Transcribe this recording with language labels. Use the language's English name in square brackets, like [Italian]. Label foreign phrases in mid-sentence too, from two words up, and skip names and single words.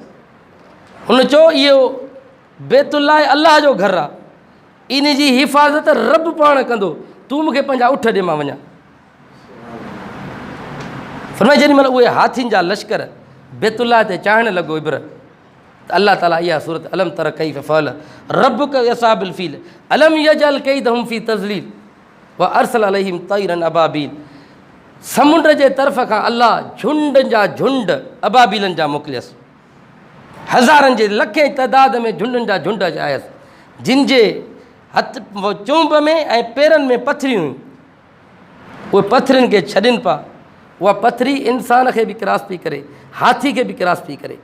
[Sindhi] हुन चयो इहो बैतुल्लाह अलाह जो घरु आहे, इन जी हिफ़ाज़त रब पाण कंदो, तूं मूंखे पंहिंजा उठ ॾे मां वञा। फरमाए जेॾी महिल उहे हाथियुनि जा लश्कर बैतुल्लाह ते चाढ़णु लॻो इब्राहिम, त अलाह ताला इहा सूरत [Arabic] ألم تر كيف فعل ربك أصحاب الفيل ألم يجعل كيدهم في تضليل وأرسل عليهم طيرا أبابيل. [Sindhi] समुंड जे तरफ़ खां अलाह झुंडनि जा झुंड अबाबीलनि जा मोकिलियसि, हज़ारनि जे लखे तइदाद में झुंडनि जा झुंड आयसि, जिन जे हथ चुंब में ऐं पेरनि में पथरियूं हुयूं। उहे पथरियुनि खे छॾनि पिया, उहा पथरी इंसान खे बि क्रॉस पई करे, हाथी खे बि क्रॉस पई करे।